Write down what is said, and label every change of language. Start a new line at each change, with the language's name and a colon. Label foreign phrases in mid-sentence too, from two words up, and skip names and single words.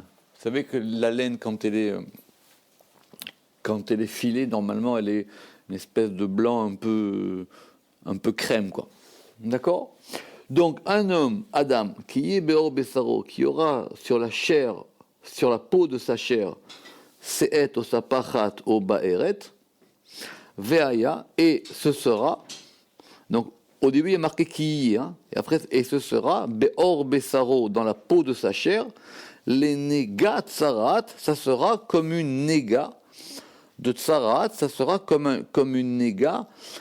French: Vous savez que la laine, quand elle est filée, normalement, elle est une espèce de blanc un peu crème, quoi. D'accord ? Donc, un homme, Adam, qui est
Hebrew: בעור בשרו,
French: qui aura sur la chair, sur la peau de sa chair,
Hebrew: שאת או ספחת או בהרת והיה,
French: et ce sera, donc, au début, il y a marqué qui, et ce sera,
Hebrew: בעור בשרו,
French: dans la peau de sa chair, les
Hebrew: נגע צרעת,
French: ça sera comme une néga, de tsarat, ça sera comme une néga.